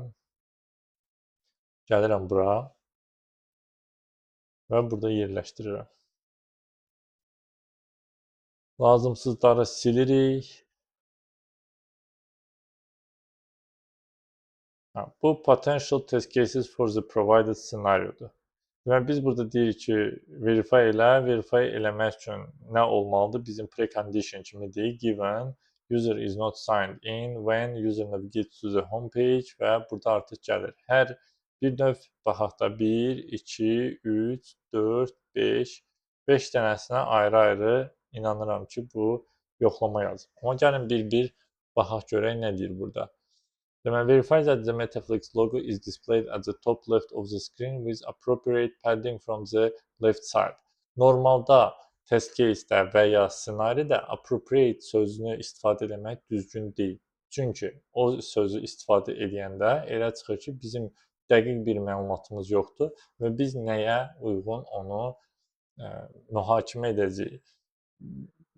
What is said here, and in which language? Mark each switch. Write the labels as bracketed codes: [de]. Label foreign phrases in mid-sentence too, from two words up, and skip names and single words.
[az] Gəlirəm bura və burada yerləşdirirəm. Lazımsızları silirik. [en] Bu potential test cases for the provided scenariodur. [az] Deməli, biz burada deyirik ki, verify eləmək üçün nə olmalıdır? Bizim precondition kimi deyil, [en] given user is not signed in when user navigates to the home page [az] və burada artıq gəlir. Hər bir növ baxaq da 1, 2, 3, 4, 5, 5 dənəsinə ayrı-ayrı inanıram ki, bu yoxlama yazır. Amma gəlin bir-bir baxaq görək nə deyir burada. Deməli, [en] verify that the Metaflix logo is displayed at the top left of the screen with appropriate padding from the left side. [az] Normalda test case-də və ya ssenaridə appropriate sözünü istifadə etmək düzgün deyil. Çünki o sözü istifadə edəndə elə çıxır ki, bizim dəqiq bir məlumatımız yoxdur və biz nəyə uyğun onu mühakimə edəcəyik.